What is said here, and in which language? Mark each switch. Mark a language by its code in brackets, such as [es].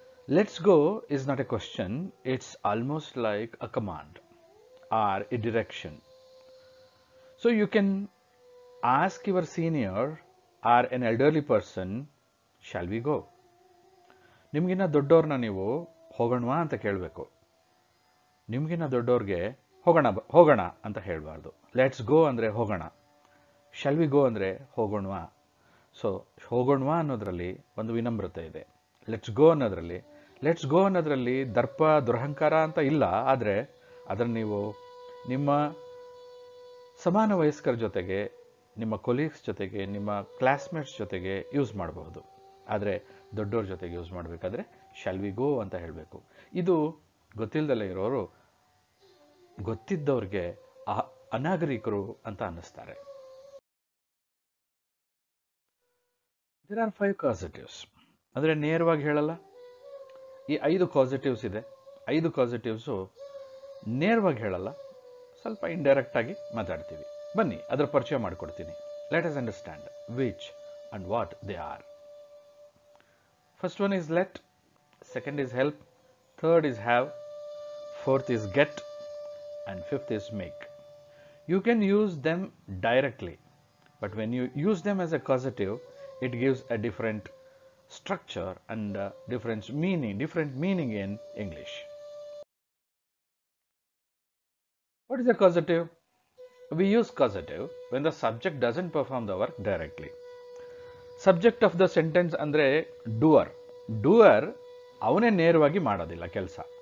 [en] Let's go is not a question. It's almost like a command or a direction. So you can ask your senior or an elderly person, shall we go? [kn] ನಿಮಗಿನ್ನ ದೊಡ್ಡವ್ರನ್ನ ನೀವು ಹೋಗೋಣವಾ ಅಂತ ಕೇಳಬೇಕು. ನಿಮಗಿನ್ನ ದೊಡ್ಡವ್ರಿಗೆ ಹೋಗೋಣ ಅಂತ ಹೇಳಬಾರ್ದು. [en] let's go [kn] ಅಂದರೆ ಹೋಗೋಣ. [en] shall we go [kn] ಅಂದರೆ ಹೋಗೋಣವಾ. ಸೊ ಹೋಗೋಣವಾ ಅನ್ನೋದ್ರಲ್ಲಿ ಒಂದು ವಿನಮ್ರತೆ ಇದೆ. [en] let's go [kn] ಅನ್ನೋದ್ರಲ್ಲಿ ದರ್ಪ ದುರಹಂಕಾರ ಅಂತ ಇಲ್ಲ. ಆದರೆ ಅದನ್ನು ನೀವು ನಿಮ್ಮ ಸಮಾನ ವಯಸ್ಕರ ಜೊತೆಗೆ, ನಿಮ್ಮ ಕೊಲೀಗ್ಸ್ ಜೊತೆಗೆ, ನಿಮ್ಮ ಕ್ಲಾಸ್ಮೇಟ್ಸ್ ಜೊತೆಗೆ ಯೂಸ್ ಮಾಡಬಹುದು. ಆದರೆ ದೊಡ್ಡವ್ರ ಜೊತೆಗೆ ಯೂಸ್ ಮಾಡಬೇಕಾದ್ರೆ [en] shall we go [kn] ಅಂತ ಹೇಳಬೇಕು. ಇದು ಗೊತ್ತಿಲ್ಲದಲ್ಲೇ ಇರೋರು ಗೊತ್ತಿದ್ದವ್ರಿಗೆ ಅನಾಗರಿಕರು ಅಂತ ಅನ್ನಿಸ್ತಾರೆ. [en] There are 5 causatives. [kn] ಅಂದರೆ ನೇರವಾಗಿ ಹೇಳಲ್ಲ. ಈ 5 ಕಾಸಿಟಿವ್ಸ್ ಇದೆ. 5 ಕಾಸಿಟಿವ್ಸು ನೇರವಾಗಿ ಹೇಳಲ್ಲ, ಸ್ವಲ್ಪ ಇಂಡೈರೆಕ್ಟ್ ಆಗಿ ಮಾತಾಡ್ತೀವಿ. ಬನ್ನಿ ಅದರ ಪರಿಚಯ ಮಾಡಿಕೊಡ್ತೀನಿ. [en] Let us understand which and what they are. First one is let, second is help, third is have, fourth is get, and fifth is make. You can use them directly, but when you use them as a causative, it gives a different structure and different meaning in English. What is a causative? We use causative when the subject doesn't perform the work directly. Subject of the sentence [kn] ಅಂದರೆ doer ಅವನೇ ನೇರವಾಗಿ ಮಾಡೋದಿಲ್ಲ ಕೆಲಸ.